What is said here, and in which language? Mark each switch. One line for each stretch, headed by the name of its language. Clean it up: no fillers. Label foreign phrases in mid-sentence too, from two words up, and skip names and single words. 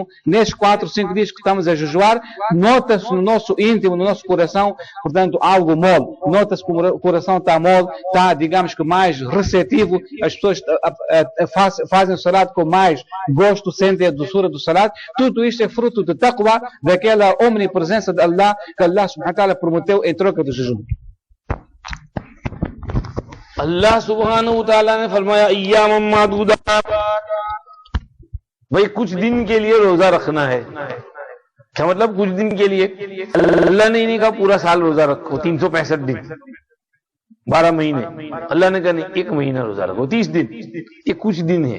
Portuguese: Nestes 4, 5 dias que estamos a jejuar, nota-se no nosso íntimo, no nosso coração, portanto, algo mole. Nota-se que o coração está mole, está, digamos que, mais receptivo. As pessoas fazem o salat com mais gosto, sentem a doçura do salat. Tudo isto é fruto de taqwa, daquela omnipresença de Allah que Allah
Arabic: سبحانه وتعالى
Portuguese: prometeu em troca do jejum.
Arabic: اللہ سبحانہ وتعالی
Urdu: نے فرمایا
Arabic: ایام معدودات،
Urdu: بھئی کچھ دن کے لیے روزہ رکھنا ہے۔ کیا مطلب کچھ دن کے لیے؟ اللہ نے نہیں کہا پورا سال روزہ رکھو 365 دن 12 مہینے، اللہ نے کہا نہیں 1 مہینہ روزہ رکھو 30 دن، یہ کچھ دن ہے۔